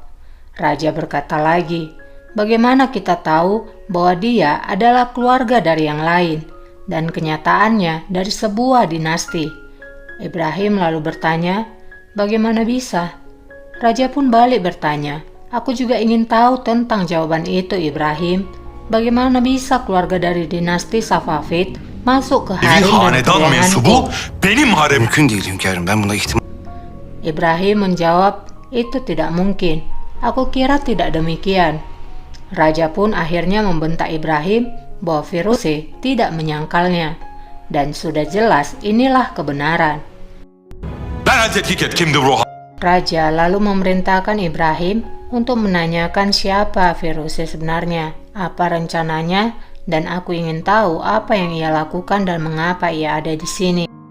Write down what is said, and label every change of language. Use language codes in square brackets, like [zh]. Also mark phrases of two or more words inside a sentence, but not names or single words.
[id] Raja berkata lagi, bagaimana kita tahu bahwa dia adalah keluarga dari yang lain dan kenyataannya dari sebuah dinasti? Ibrahim lalu bertanya, bagaimana bisa? Raja pun balik bertanya, aku juga ingin tahu tentang jawaban itu Ibrahim. Bagaimana bisa keluarga dari dinasti Safavid masuk ke harem dan ruanganku? [tr] Mümkün değil hünkârım. Ben buna ihtimal... [id] Ibrahim menjawab, itu tidak mungkin. Aku kira tidak demikian. Raja pun akhirnya membentak Ibrahim bahwa Firuze tidak menyangkalnya. Dan sudah jelas inilah kebenaran. Raja lalu memerintahkan Ibrahim untuk menanyakan siapa Firuze sebenarnya, apa rencananya, dan aku ingin tahu apa yang ia lakukan dan mengapa ia ada di sini.